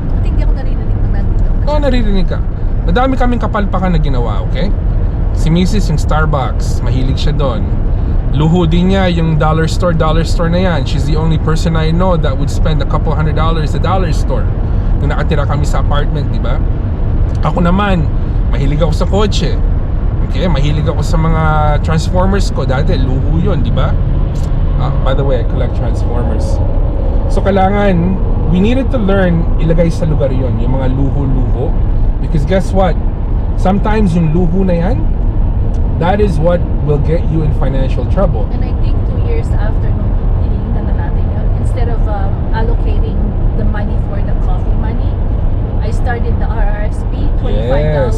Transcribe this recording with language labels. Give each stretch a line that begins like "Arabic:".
Filipino: Hindi ako naririnig pag nandito. Oo, naririnig ka. Madami kaming kapalpakan na ginawa, okay? Si Mrs. yung Starbucks, mahilig siya doon. Luho din niya yung dollar store na yan.
English: She's the only person I know that would spend a couple $100 sa dollar store.
Filipino: Nung nakatira kami sa apartment, di ba? Ako naman, mahilig ako sa kotse. Okay, mahilig ako sa mga Transformers ko. Dati, luho yun, di ba?
English: By the way, I collect Transformers. So, kailangan, we needed to learn
Filipino: ilagay sa lugar yun, yung mga luho-luho.
English: Because guess what? Sometimes
Filipino: yung luho na yan,
English: that is what will get you in financial trouble. And I think 2 years after
Filipino: nung tinignan na natin yun,
English: instead of allocating the money for the coffee money, I started the RRSP, $25